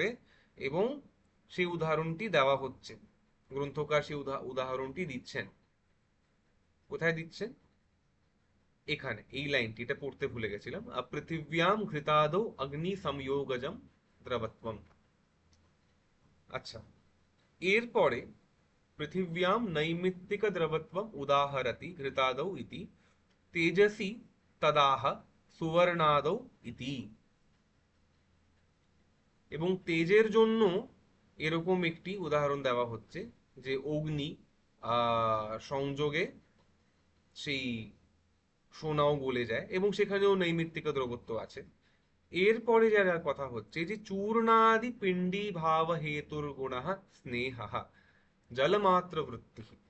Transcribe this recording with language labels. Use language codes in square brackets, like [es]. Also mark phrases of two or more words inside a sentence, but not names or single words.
[bn] এবং সেই উদাহরণটি দেওয়া হচ্ছে, গ্রন্থকার সেই উদাহরণটি দিচ্ছেন। কোথায় দিচ্ছেন? এখানে এই লাইনটি, এটা পড়তে ভুলে গেছিলাম। [sa] পৃথিব্যাম ঘৃতাদৌ অগ্নি সংযোগজম দ্রবত্বম। [bn] আচ্ছা, এরপরে [sa] पृथिव्यां नैमित्तिकद्रवत्वम् उदाहरति घृतादौ इति तेजसि तदाह सुवर्णादौ इति। [bn] এবং তেজের জন্য এরকম একটি উদাহরণ দেওয়া হচ্ছে যে অগ্নি সংযোগে সেই সোনাও গলে যায় এবং সেখানেও নৈমিত্তিক দ্রবত্ব আছে। এরপরে যারা কথা হচ্ছে যে চূর্ণাদি পিণ্ডি ভাব হেতুর গুণ স্নেহ জলমাত্র বৃত্তি।